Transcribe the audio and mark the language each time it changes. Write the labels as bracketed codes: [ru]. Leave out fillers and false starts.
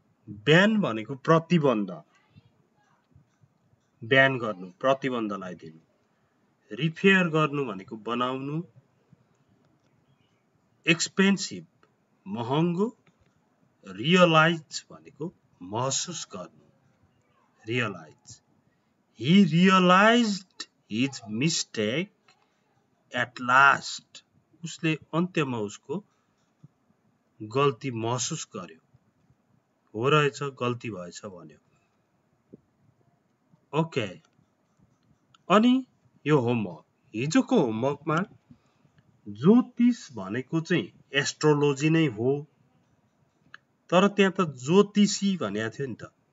[ne] ब्यान भनेको प्रतिबन्ध, ब्यान गर्नु, प्रतिबन्ध लगाइदिनु। रिपेयर गर्नु भनेको बनाउनु। एक्सपेन्सिभ, महँगो। रियलाइज भनेको महसुस गर्नु, realise. [en] He realized his mistake at last. [ne] उसले अन्त्यमा उसको गल्ती महसुस गर्यो, हो रहेछ गल्ती भएछ भन्यो। ओके, अनि यो होमवर्क, हिजोको होमवर्कमा ज्योतिष भनेको चाहिँ एस्ट्रोलोजी नै हो, तर त्यहाँ त ज्योतिषी भनेको थियो नि त।